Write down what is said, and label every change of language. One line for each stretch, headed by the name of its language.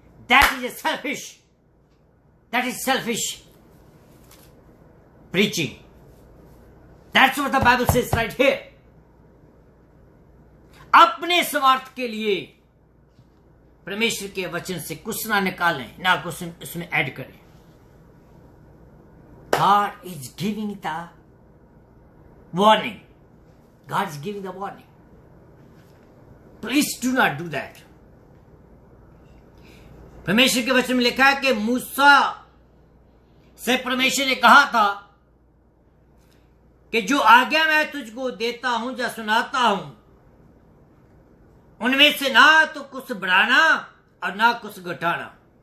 English: That is selfish, that is selfish preaching. That's what the Bible says right here.
Hindi: अपने स्वार्थ के लिए परमेश्वर के वचन से कुछ ना निकालें, ना कुछ उसमें ऐड करें।
English: God is giving the warning. God is giving the warning. Please do not do that.
Hindi: परमेश्वर के वचन में लिखा है कि मूसा से परमेश्वर ने कहा था कि जो आज्ञा मैं तुझको देता हूं या सुनाता हूं, उनमें से ना तो कुछ बढ़ाना और ना कुछ घटाना।